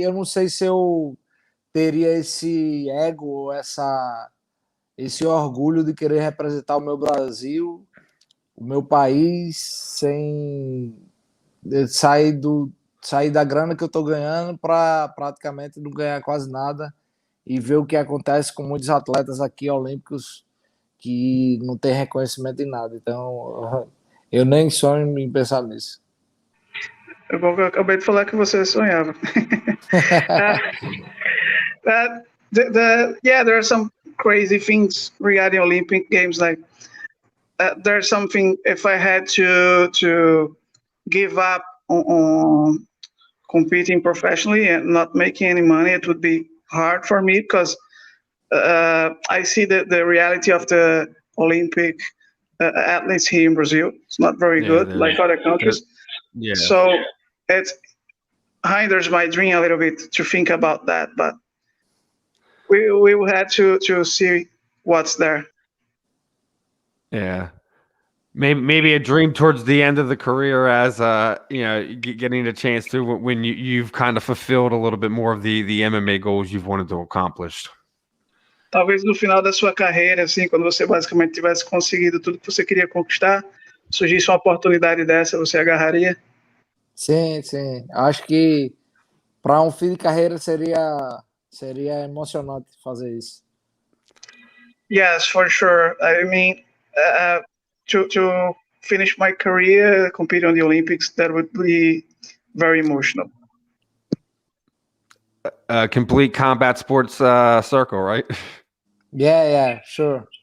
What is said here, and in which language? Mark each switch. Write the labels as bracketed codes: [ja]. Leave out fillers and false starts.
[pt] Eu não sei se eu teria esse ego, esse orgulho de querer representar o meu Brasil, o meu país, sem sair da grana que eu tô ganhando para praticamente não ganhar quase nada, e ver o que acontece com muitos atletas aqui olímpicos que não tem reconhecimento em nada. Então, eu nem sonho em pensar nisso. Eu acabei de falar que você sonhava. [en] Yeah, there are some crazy things regarding Olympic Games. Like there's something, if I had to give up on competing professionally and not making any money, it would be hard for me, because I see the reality of the Olympic athletes here in Brazil. It's not very good like other countries. Yeah. So it hinders my dream a little bit to think about that, but we will have to see what's there. Yeah. Maybe a dream towards the end of the career, as getting a chance to, when you've kind of fulfilled a little bit more of the MMA goals you've wanted to accomplish. [pt] Talvez no final da sua carreira, assim, quando você basicamente tivesse conseguido tudo que você queria conquistar, surgisse uma oportunidade dessa, você agarraria? Sim. Acho que para um fim de carreira seria emocionante fazer isso. [en] Yes, for sure. I mean, to finish my career competing on the Olympics, that would be very emotional. Complete combat sports circle, right? Yeah, sure.